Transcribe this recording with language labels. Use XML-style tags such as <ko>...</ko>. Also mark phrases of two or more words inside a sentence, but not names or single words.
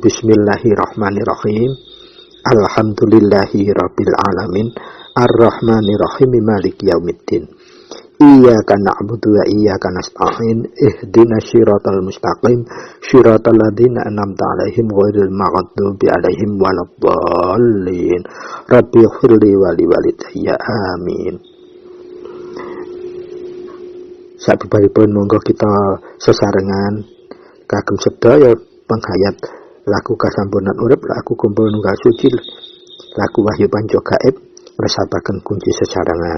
<ar>بسم الله الرحمن الرحيم. الحمد لله رب العالمين، الرحمن الرحيم، مالك يوم الدين. إياك نعبد وإياك نستعين. اهدنا الصراط المستقيم، صراط الذين أنعمت عليهم غير المغضوب عليهم ولا الضالين. رب اغفر لي ولوالدي, amin.</ar> <jv>Sabibaripun monggo kita sesarengan kagem sedaya penghayat laku kasampurnan urip, laku kumpul nunggal suci, laku wahyu panca gaib, resapaken kunci sesarengan.</jv>